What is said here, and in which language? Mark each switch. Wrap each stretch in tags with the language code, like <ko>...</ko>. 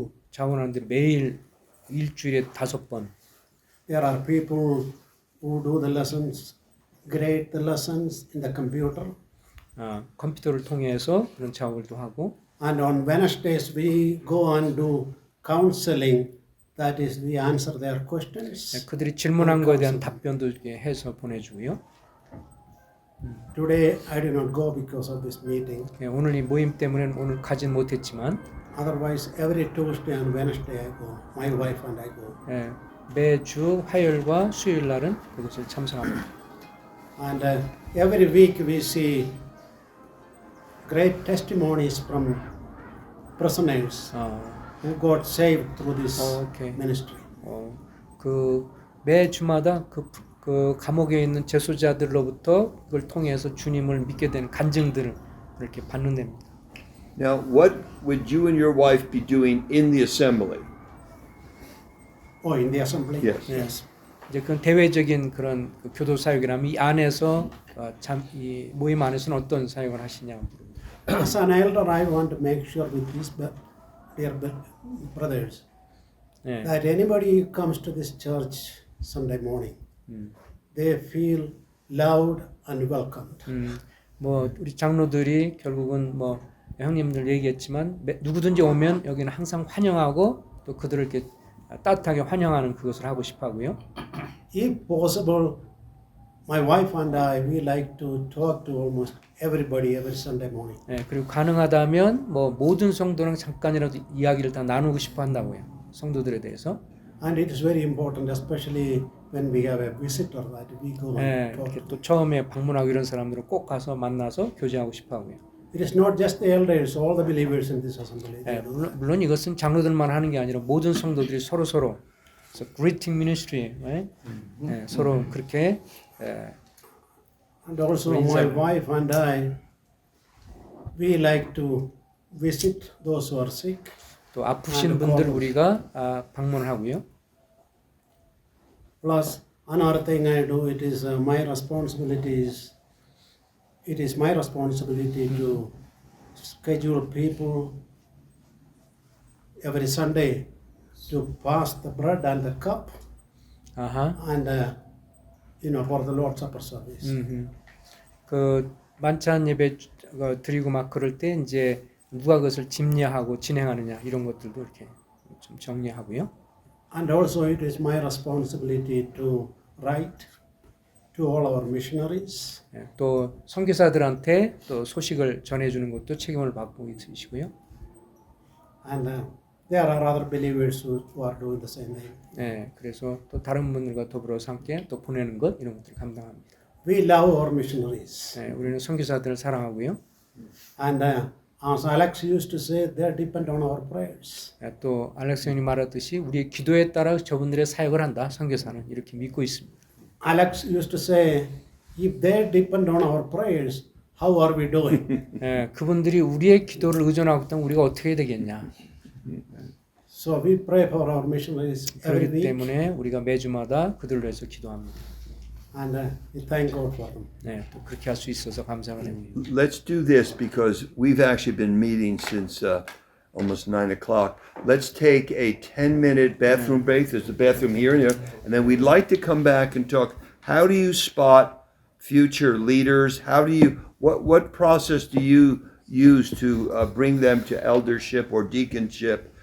<ko>자원하는데 매일 일주일에 5번.</ko> <en>There are people who do the lessons, grade the lessons in the computer.</en> <ko>컴퓨터를 통해서 그런 작업도 하고.</ko> <en>And on Wednesdays we go and do counseling. That is, we answer their questions.</en> <ko>그들이 질문한 거에 대한 답변도 이렇게 해서 보내주고요.</ko> <en>Today I did not go because of this meeting.</en> <ko>오늘 이 모임 때문에 오늘 가진 못했지만.</ko> <en>Otherwise, every Tuesday and Wednesday I go. My wife and I go.</en> <ko>매주 화요일과 수요일 날은 그것을 참석합니다.</ko> <en>And every week we see great testimonies from prisoners who got saved through this ministry.</en> <ko>그 매주마다 그 감옥에 있는 재소자들로부터 그걸 통해서 주님을 믿게 되는 간증들을 이렇게 받는 됩니다.</ko> <en>Now, what would you and your wife be doing in the assembly? Oh, in the assembly? Yes.</en> <ko>이제 그런 대외적인 그런 교도 사역이라면 이 안에서 이 모임 안에서는 어떤 사역을 하시냐고 물습니다.</ko> <en>As an elder, I want to make sure with these dear brothers that anybody who comes to this church Sunday morning, they feel loved and welcomed.</en> <ko>뭐 우리 장로들이 결국은 뭐 형님들 얘기했지만 누구든지 오면 여기는 항상 환영하고 또 그들을 이렇게 따뜻하게 환영하는 그것을 하고 싶어하고요.</ko> <en>If possible, my wife and I, we like to talk to almost everybody every Sunday morning.</en> <ko>그리고 가능하다면 뭐 모든 성도랑 잠깐이라도 이야기를 다 나누고 싶어 한다고요. 성도들에 대해서.</ko> <en>And it is very important, especially when we have a visitor, that we go and talk.</en> <ko>이렇게 또 처음에 방문하고 이런 사람들을 꼭 가서 만나서 교제하고 싶어하고요.</ko> <en>It is not just the elders, all the believers in this assembly.</en> <ko>물론 이것은 장로들만 하는 게 아니라 모든 성도들이 서로 그래서 greeting ministry, 서로 그렇게.</ko> <en>And also my wife and I, we like to visit those who are sick.</en> <ko>또 아프신 분들 우리가 방문을 하고요.</ko> <en>Plus another thing I do, it is my responsibilities. It is my responsibility to schedule people every Sunday to pass the bread and the cup</en> <ko>아하.</ko> <en>and for the Lord's Supper service.</en> <ko>그 만찬 예배 드리고 막 그럴 때 이제 누가 그것을 집례하고 진행하느냐 이런 것들도 이렇게 좀 정리하고요.</ko> <en>And also it is my responsibility to write to all our missionaries.</en> <ko>예, 또 선교사들한테 또 소식을 전해주는 것도 책임을 맡고 있으시고요.</ko> <en>And there are other believers who are doing the same thing.</en> <ko>예, 그래서 또 다른 분들과 더불어서 함께 또 보내는 것 이런 것들을 감당합니다.</ko> <en>We love our missionaries.</en> <ko>예, 우리는 선교사들을 사랑하고요.</ko> <en>And as Alex used to say, they depend on our prayers.</en> <ko>예, 또 알렉스 형이 말했듯이 우리의 기도에 따라 저분들의 사역을 한다. 선교사는 이렇게 믿고 있습니다.</ko> <en>Alex used to say, if they depend on our prayers, how are we doing?</en> <ko>예, 그분들이 우리의 기도를 의존하고 있다면 우리가 어떻게 해야 되겠냐.</ko> <en>So we pray for our missionaries every</en> <ko>그렇기</ko> <en>week,</en> <ko>때문에 우리가 매주마다 그들을 위해서 기도합니다.</ko> <en>and we thank God for them.</en> <ko>네, 또 그렇게 할 수 있어서 감사를 합니다.</ko> <en>Let's do this because we've actually been meeting since almost 9 o'clock. Let's take a 10-minute bathroom break. There's a bathroom here and here. And then we'd like to come back and talk. How do you spot future leaders? What process do you use to bring them to eldership or deaconship?</en>